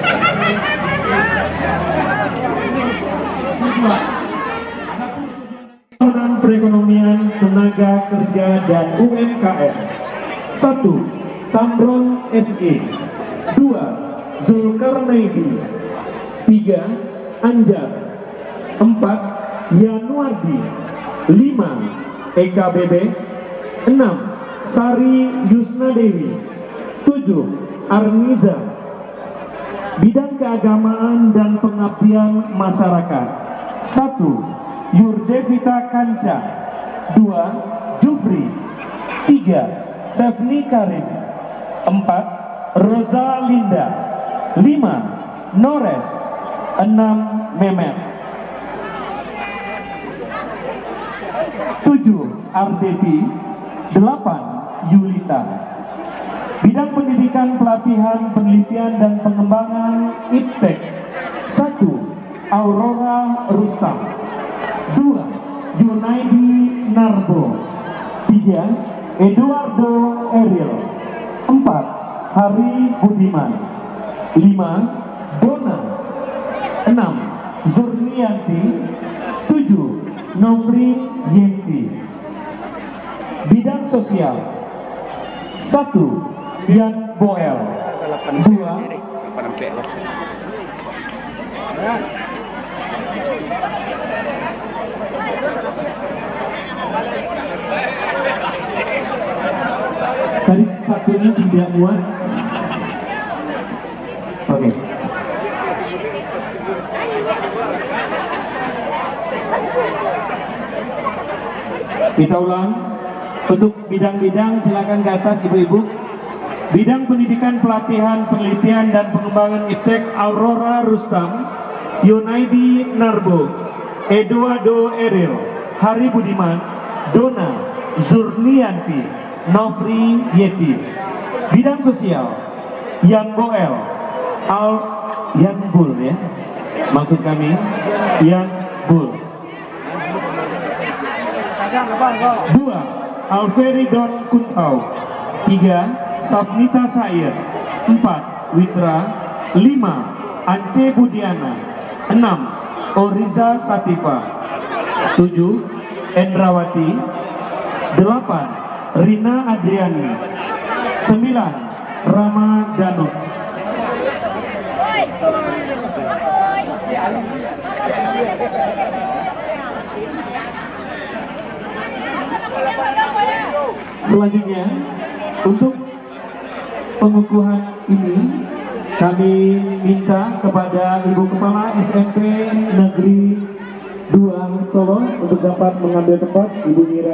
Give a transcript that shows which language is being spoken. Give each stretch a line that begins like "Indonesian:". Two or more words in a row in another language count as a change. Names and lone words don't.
Indonesian: Pembangunan perekonomian, tenaga kerja dan UMKM. 1. Tamron SE. 2. Zulkarnaidi. 3. Anjar. 4. Yanuardi. 5. EKBB. 6. Sari Yusnadewi. 7. Arniza. Bidang keagamaan dan pengabdian masyarakat. 1. Yurdevita Kanca. 2. Jufri. 3. Sefni Karim. 4. Rosa Linda. 5. Nores. 6. Memet. 7. Ardeti. 8. Yulita. Bidang pendidikan, pelatihan, penelitian dan pengembangan IPTEK. 1. Aurora Rustam. 2. Yunaidi Narbo. 3. Eduardo Eril. 4. Hari Budiman. 5. Dona. 6. Zurnianti. 7. Novri Yenti. Bidang sosial. 1. Yan Boel. 2. Tadi fakturnya tidak muat. Oke. Kita ulang. Untuk bidang-bidang silakan ke atas ibu-ibu. Bidang pendidikan, pelatihan, penelitian dan pengembangan IPTEK Aurora Rustam, Yunaidi Narbo, Eduardo Eril, Hari Budiman, Dona, Zurnianti, Novri Yeti. Bidang sosial, Yan Boel, Yan Bul ya, maksud kami Yan Bul. 2. Alferidon Kuntau. 3. Safnita Sair. 4. Witra. 5. Ance Budiana. 6. Oriza Satifa. 7. Endrawati. 8. Rina Adriani. 9. Rama Danut. Selanjutnya, untuk pengukuhan ini kami minta kepada Ibu Kepala SMP Negeri 2 Solo untuk dapat mengambil tempat, Ibu Mira.